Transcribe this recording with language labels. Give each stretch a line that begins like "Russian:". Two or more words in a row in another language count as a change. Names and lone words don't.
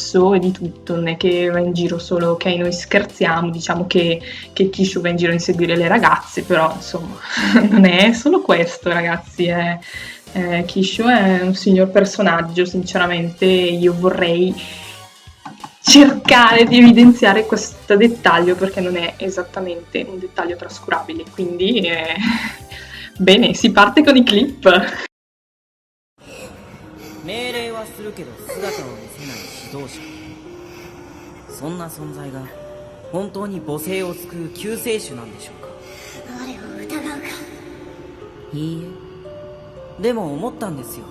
Italian: e di tutto, non è che va in giro solo, ok, noi scherziamo, diciamo che Kishu va in giro a inseguire le ragazze, però insomma non è solo questo, ragazzi, Kishu è un signor personaggio, sinceramente io vorrei cercare di evidenziare questo dettaglio perché non è esattamente un dettaglio trascurabile, quindi bene, si parte con i clip.
Japanese: 命令はするけど姿を見せない指導者、そんな存在が本当に母性を救う救世主なんでしょうか。我を疑うか。いいえ、でも思ったんですよ。